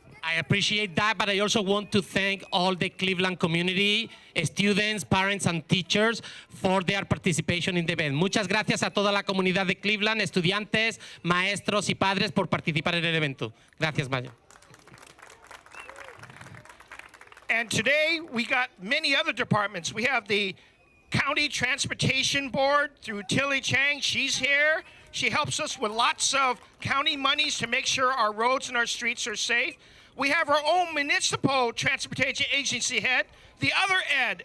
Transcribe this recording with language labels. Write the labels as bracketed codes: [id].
[en] I appreciate that, but I also want to thank all the Cleveland community, students, parents, and teachers for their participation in the event. [es] Muchas gracias a toda la comunidad de Cleveland, estudiantes, maestros y padres por participar en el evento. Gracias, Mayo. [en] And today we got many other departments. We have the County Transportation Board through Tilly Chang. She's here. She helps us with lots of county monies to make sure our roads and our streets are safe. We have our own municipal transportation agency head, the other Ed.